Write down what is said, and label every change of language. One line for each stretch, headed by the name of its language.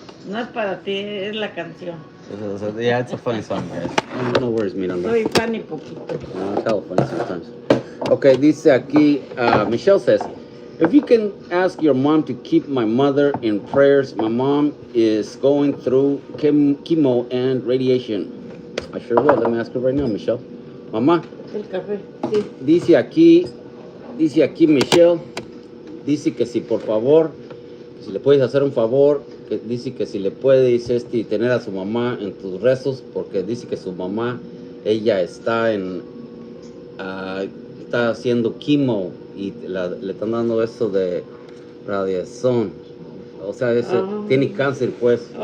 Spanish: No es para ti, es la canción.
English: Yeah, it's a funny song, guys. No worries, Miranda.
Spanish: Soy funny poquito.
English: It's hella funny sometimes. Okay,
Spanish: dice aquí,
English: Michelle says, if you can ask your mom to keep my mother in prayers, my mom is going through chemo and radiation. I sure will. Let me ask her right now, Michelle. Mamá.
Spanish: El café, sí. Dice aquí Michelle, dice que si por favor, si le puedes hacer un favor, que dice que si le puedes tener a su mamá en tus rezos, porque dice que su mamá, ella está está haciendo quimo y le están dando eso de radiación, o sea, tiene cáncer, pues.